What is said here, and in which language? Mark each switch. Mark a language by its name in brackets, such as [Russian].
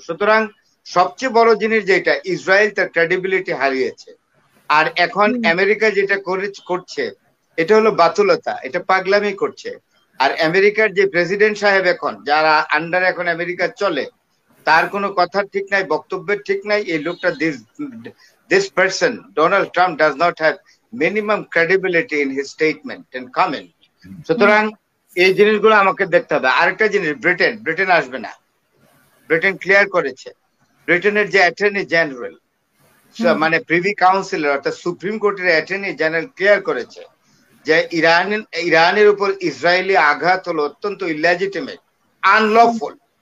[Bangla] সুতরাং সবচেয়ে বড় জিনিস যেটা, ইসরায়েল তার ক্রেডিবিলিটি হারিয়েছে। আর এখন আমেরিকা যেটা করছে এটা হলো বাতুলতা, এটা পাগলামি করছে। আর আমেরিকার যে প্রেসিডেন্ট সাহেব এখন, যারা আন্ডার এখন আমেরিকা চলে, তার কোনো কথার ঠিক নাই, বক্তব্যের ঠিক নাই। এই লোকটা [English] this person Donald Trump does not have minimum credibility in his statement and comment. [Bangla] সুতরাং এই জিনিসগুলো আমাকে দেখতে হবে। আরেকটা জিনিস, ব্রিটেন আসবে না, ব্রিটেন ক্লিয়ার করেছে। ব্রিটেনের যে অ্যাটর্নি জেনারেল, মানে প্রিভি কাউন্সিলর অর্থাৎ সুপ্রিম কোর্টের অ্যাটর্নি জেনারেল ক্লিয়ার করেছে যে ইরানের উপর ইসরায়েলি আঘাত হলো অত্যন্ত ইলেজিটিমেট, আনলফুল।